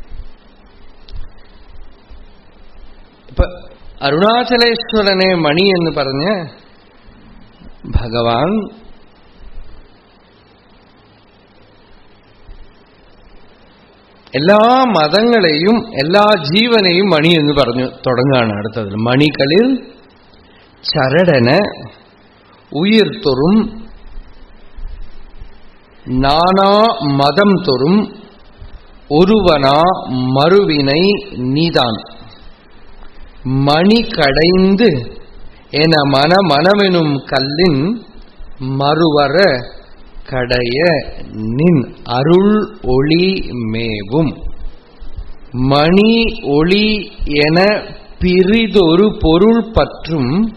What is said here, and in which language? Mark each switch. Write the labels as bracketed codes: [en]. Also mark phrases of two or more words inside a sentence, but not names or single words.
[ml] ഇപ്പൊ അരുണാചലേശ്വരനെ മണി എന്ന് പറഞ്ഞ് ഭഗവാൻ എല്ലാ മതങ്ങളെയും എല്ലാ ജീവനെയും മണി എന്ന് പറഞ്ഞു തുടങ്ങുകയാണ്. അടുത്തത് മണികളിൽ ചരടന് [ta] உயிர் தொறும் நானா மதம் தொறும் ஒருவனா மறுவினை நீதான் மணி கடைந்து என மனமெனும் கல்லின் மறுவர கடைய நின் அருள் ஒளி மேவும் மணி ஒளி என பிறிதொரு பொருள் பற்றும்